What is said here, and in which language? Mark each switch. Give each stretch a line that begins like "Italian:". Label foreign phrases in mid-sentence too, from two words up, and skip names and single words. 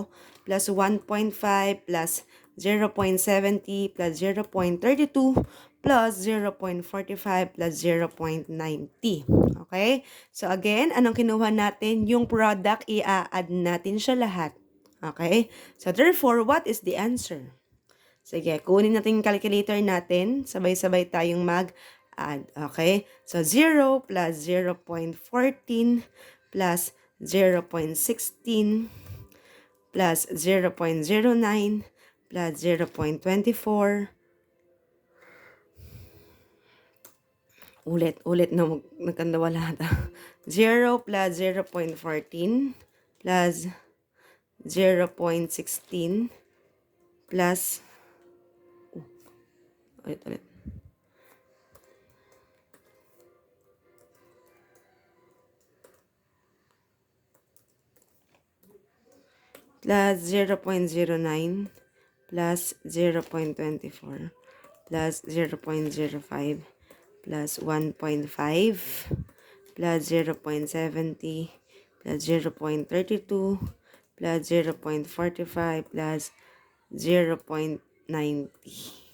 English: Plus 1.5 plus 0.70 plus 0.32 plus 0.45 plus 0.90. Okay? So again,
Filipino: anong kinuha natin? Yung product, i-add natin siya lahat.
English: Okay? So therefore, what is the answer?
Filipino: Sige, kunin natin yung calculator natin. Sabay-sabay tayong mag-add.
English: Okay? So, 0 plus 0.14 plus 0.16 plus 0.09 plus 0.24.
Filipino: Ulit na nagkandawala ata.
English: 0 plus 0.14 plus 0.16 plus ulit. Plus 0.09 plus 0.24 plus 0.05 plus 1.5 plus 0.70 plus 0.32 plus 0.45 plus 0.90.